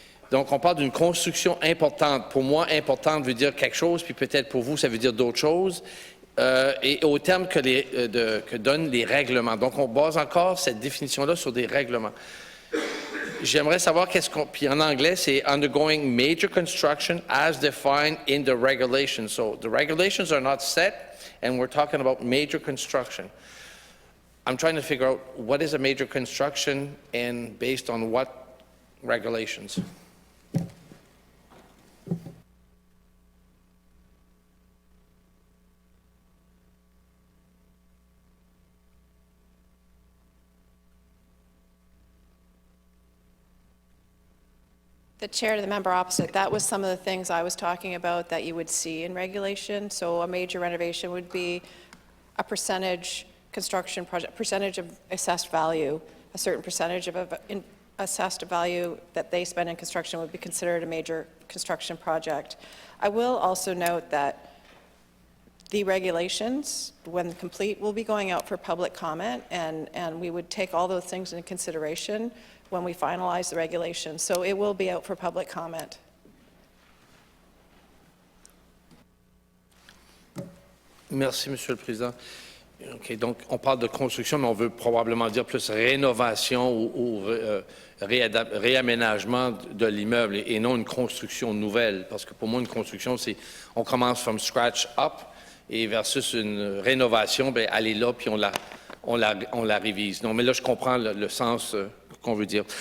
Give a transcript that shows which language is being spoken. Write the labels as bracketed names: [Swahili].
[French] Donc, on parle d'une construction importante. Pour moi, importante veut dire quelque chose, puis peut-être pour vous, ça veut dire d'autres choses, et au terme que donnent les règlements. Donc, on base encore cette définition-là sur des règlements. J'aimerais savoir puis en anglais, c'est « [English] undergoing major construction as defined in the regulations ». So, the regulations are not set, and we're talking about major construction. I'm trying to figure out what is a major construction and based on what regulations. The chair to the member opposite, that was some of the things I was talking about that you would see in regulation. So a major renovation would be a percentage construction project, percentage of assessed value, a certain percentage of assessed value that they spend in construction would be considered a major construction project. I will also note that the regulations, when complete, will be going out for public comment, and we would take all those things into consideration when we finalize the regulations. So it will be out for public comment. [French] Merci, Monsieur le Président. OK, donc, on parle de construction, mais on veut probablement dire plus rénovation ou réaménagement de l'immeuble et non une construction nouvelle. Parce que pour moi, une construction, c'est on commence [English] from scratch up [French] et versus une rénovation, bien, elle est là, puis on la révise. Non, mais là, je comprends le sens qu'on veut dire.